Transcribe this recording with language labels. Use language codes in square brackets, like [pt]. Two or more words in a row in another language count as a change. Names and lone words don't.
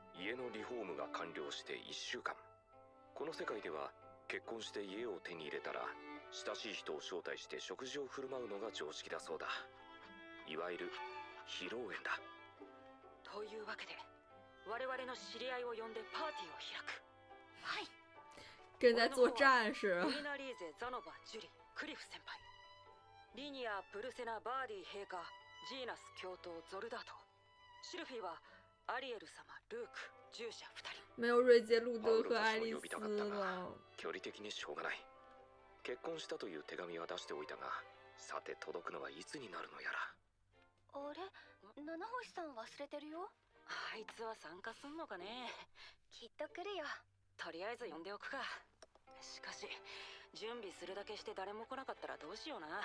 [ja] 家のリフォームが完了して1週間。この世界では結婚して家を手に入れたら親しい人を招待して食事を振る舞うのが常識だそうだ。いわゆる披露宴だ。というわけで我々の知り合いを呼んでパーティーを開く。はい。 [zh] 跟在做战士。 [ja] リナリーゼ、ザノバ、ジュリ、クリフ先輩、リニア、プルセナ、バーディ陛下、ジーナス教頭、ゾルダート、シルフィはアリエル様、ルーク、従者2人。 [zh] 没有瑞杰、路德和爱丽丝了。 [ja] 距離的にしょうがない。結婚したという手紙は出しておいたが、さて届くのはいつになるのやら。あれ、七星さん忘れてるよ。あいつは参加すんのかね。きっと来るよ。とりあえず呼んでおくか。しかし準備するだけして誰も来なかったらどうしような。